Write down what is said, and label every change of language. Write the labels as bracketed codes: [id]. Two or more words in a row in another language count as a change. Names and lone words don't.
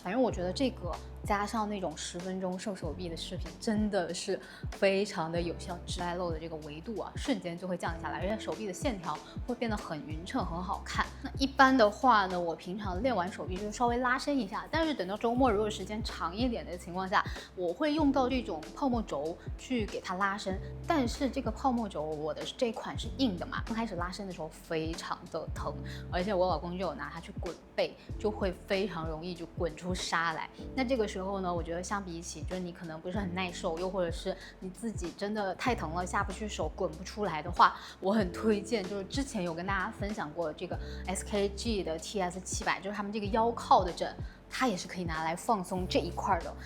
[zh] 反正我覺得這個加上那種10分鐘瘦手臂的視頻真的是非常的有效，脂带露的这個維度啊瞬間就會降下來，而且手臂的線條會變得很匀稱很好看。那一般的話呢，我平常練完手臂就稍微拉伸一下，但是等到周末如果時間長一點的情況下，我會用到這種泡沫軸去給它拉伸。但是這個泡沫軸我的這款是硬的嘛，剛開始拉伸的時候非常的疼，而且我老公就有拿它去滾背，就會非常容易就滾出痧來。那這個時候呢，我覺得相比起就是你可能不是很耐受，又或者是你自己真的太疼了下不去手滾不出來的话，我很推薦就是之前有跟大家分享過这个 SKG 的 TS700，就是他們這個腰靠的枕，它也是可以拿來放鬆這一塊的。